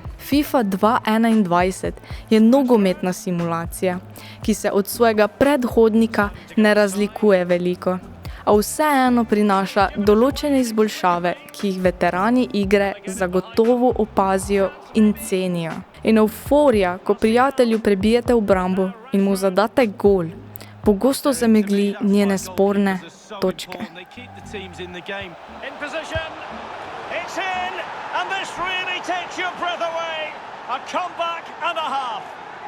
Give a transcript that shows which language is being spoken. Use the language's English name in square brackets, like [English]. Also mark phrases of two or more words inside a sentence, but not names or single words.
[Slovenian] FIFA 2021 je nogometna simulacija, ki se od svojega predhodnika ne razlikuje veliko, a vseeno prinaša določene izboljšave, ki jih veterani igre zagotovo opazijo in cenijo. In evforija, ko prijatelju prebijete obrambo in mu zadate gol, pogosto zamegli njene sporne točke. [English] In position, it's in, and this really takes your breath away. A comeback and a half.